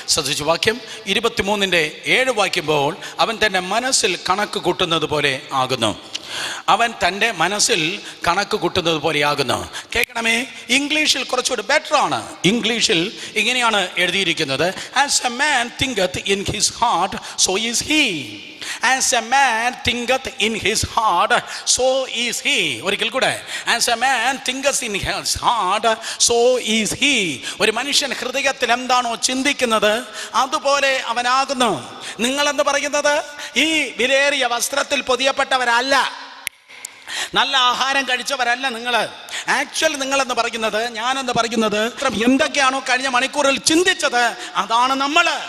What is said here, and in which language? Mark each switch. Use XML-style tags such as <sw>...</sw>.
<ml>സദൃശവാക്യം 23-7 വായിക്കുമ്പോൾ, അവൻ തൻ്റെ മനസ്സിൽ കണക്ക് കൂട്ടുന്നത് പോലെ ആകുന്നു. അവൻ തൻ്റെ മനസ്സിൽ കണക്ക് കൂട്ടുന്നത് പോലെയാകുന്നു. കേൾക്കണമേ, ഇംഗ്ലീഷിൽ കുറച്ചുകൂടി ബെറ്റർ ആണ്. ഇംഗ്ലീഷിൽ ഇങ്ങനെയാണ് എഴുതിയിരിക്കുന്നത്,</ml> <en>As a man thinketh in his heart so is he. As a man thinketh in his heart, so is he.</en> <ml>ഒരിക്കൽ കൂടെ,</ml> <en>as a man thinketh in his heart, so is he.</en> <ml>ഒരു മനുഷ്യൻ ഹൃദയത്തിൽ എന്താണോ ചിന്തിക്കുന്നത് അതുപോലെ അവനാകുന്നു. നിങ്ങളെന്ന് പറയുന്നത് ഈ വിലയേറിയ വസ്ത്രത്തിൽ പൊതിയപ്പെട്ടവരല്ല, നല്ല ആഹാരം കഴിച്ചവരല്ല നിങ്ങൾ. ആക്ച്വലി നിങ്ങളെന്ന് പറയുന്നത്, ഞാനെന്ന് പറയുന്നത്, എന്തൊക്കെയാണോ കഴിഞ്ഞ മണിക്കൂറിൽ ചിന്തിച്ചത് അതാണ് നമ്മൾ.</ml>